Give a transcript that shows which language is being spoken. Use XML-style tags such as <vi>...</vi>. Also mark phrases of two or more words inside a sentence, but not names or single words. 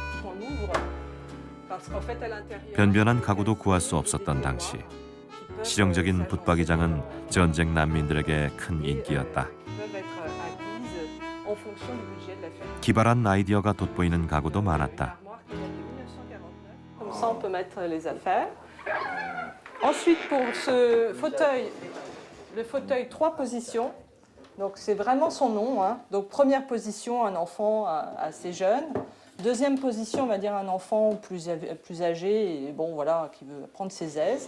<ko>변변한 가구도 구할 수 없었던 당시 실용적인 붙박이장은 전쟁 난민들에게 큰 인기였다. 기발한 아이디어가 돋보이는 가구도 많았다.</ko> <fr>Comme ça, on peut mettre les affaires. Ensuite, pour ce fauteuil, le fauteuil 3 positions. Donc, c'est vraiment son nom, hein. Donc, première position, un enfant assez jeune. Deuxième position, on va dire un enfant plus âgé et bon, voilà, qui veut prendre ses aises.</fr>